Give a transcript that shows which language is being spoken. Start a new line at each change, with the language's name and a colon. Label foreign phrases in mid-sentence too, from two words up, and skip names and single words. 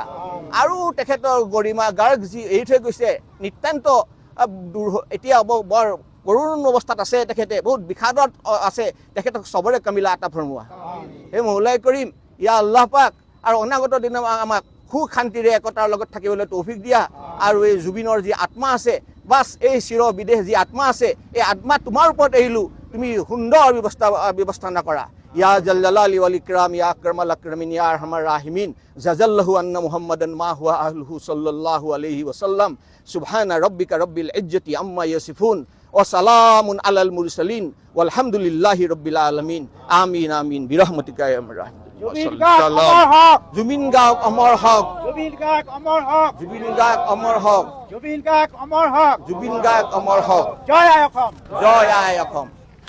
Assamese: আৰু তেখেতৰ গৰিমা গাৰ্গ যি এৰি থৈ গৈছে নিতান্ত এতিয়া বৰ কৰুণ অৱস্থাত আছে, তেখেতে বহুত বিষাদত আছে, তেখেতক
Urdu: صبر کامل عطا فرماؤ.
Assamese: সেই
Arabic: مولاي كريم يا الله
Assamese: পাক আৰু অনাগত দিনত আমাক সুখ শান্তিৰে একতাৰ লগত থাকিবলৈ তৌফিক দিয়া। আৰু এই জুবিনৰ যি আত্মা আছে, বাছ এই চিৰ বিদেশ যি আত্মা আছে, এই আত্মা তোমাৰ ওপৰত এৰিলোঁ, তুমি সুন্দৰ ব্যৱস্থানা কৰা।
Arabic: يا جلال والإكرام يا أكرم الأكرمين يا أرحم الراحمين جزى الله عنا محمدا ما هو أهله صلى الله عليه وسلم سبحان ربك رب العزة عما يصفون وسلام على المرسلين والحمد لله رب العالمين آمين آمين برحمتك يا رحمان.
Assamese: জুবিন গাৰ্গ অমৰ হক, জুবিন গাৰ্গ অমৰ হক, জুবিন গাৰ্গ অমৰ হক, জুবিন গাৰ্গ অমৰ হক, জুবিন গাৰ্গ অমৰ হক। জয় আই অসম, জয় আই অসম।